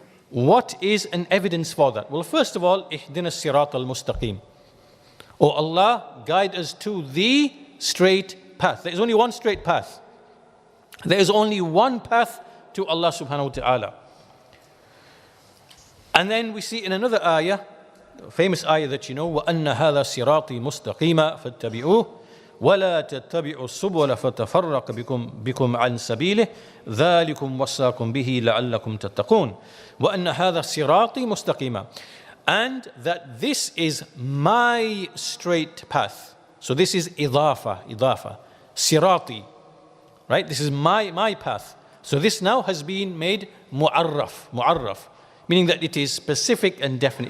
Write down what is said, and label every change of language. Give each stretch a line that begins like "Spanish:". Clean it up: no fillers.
English: What is an evidence for that? Well, first of all,
Arabic: ihdina sirat al-mustaqim.
English: Oh Allah, guide us to the straight path. There is only one straight path. There is only one path to Allah subhanahu wa ta'ala. And then we see in another ayah, famous ayah that you know,
Arabic: وَأَنَّ هَذَا صِرَاطِي مُسْتَقِيمًا فَاتَّبِعُوهُ وَلَا تَتَّبِعُوا السُّبُلَ فَتَفَرَّقَ بِكُمْ عَنْ سَبِيلِهِ ذَلِكُمْ وَصَّاكُمْ بِهِ لَعَلَّكُمْ تَتَّقُونَ وَأَنَّ هَذَا صِرَاطِي مُسْتَقِيمًا.
English: And that this is my straight path. So this is idafa, sirati, right? This is my path. So this now has been made mu'arraf, meaning that it is specific and definite.